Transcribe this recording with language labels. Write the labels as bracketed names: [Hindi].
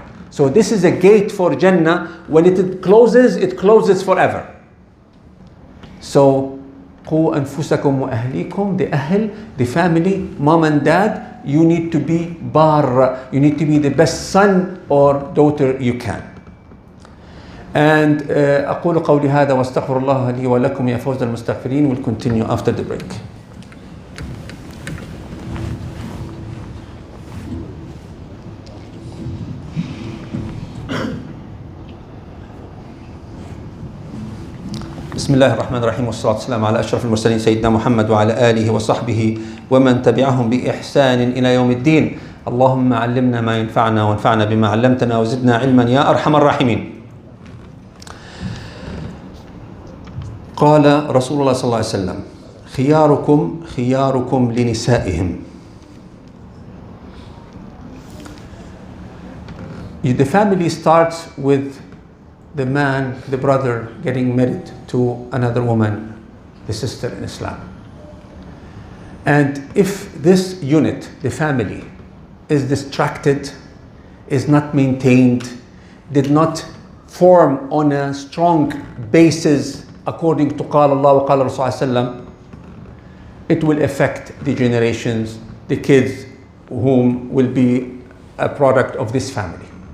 [English] So this is a gate for Jannah. When it closes forever. So [Arabic] قُوا أَنفُسَكُمْ وَأَهْلِيكُمْ, [English] the ahl, the family, mom and dad, you need to be bar. You need to be the best son or daughter you can. [Arabic] And أقول قولي هذا واستغفر الله لي ولكم يا فوز المستغفرين. [English] We'll continue after the break. [Arabic] بسم الله الرحمن الرحيم والصلاة والسلام على أشرف المرسلين سيدنا محمد وعلى آله وصحبه ومن تبعهم بإحسان إلى يوم الدين. اللهم علمنا ما ينفعنا وانفعنا بما علمتنا وزدنا علما يا أرحم الراحمين. قال رسول الله صلى الله عليه وسلم: خياركم لنسائهم. [English] The family starts with the man, the brother, getting married to another woman, the sister in Islam. And if this unit, the family, is distracted, is not maintained, did not form on a strong basis according to [Arabic] قال الله وقال رسول الله, [English] it will affect the generations, the kids whom will be a product of this family.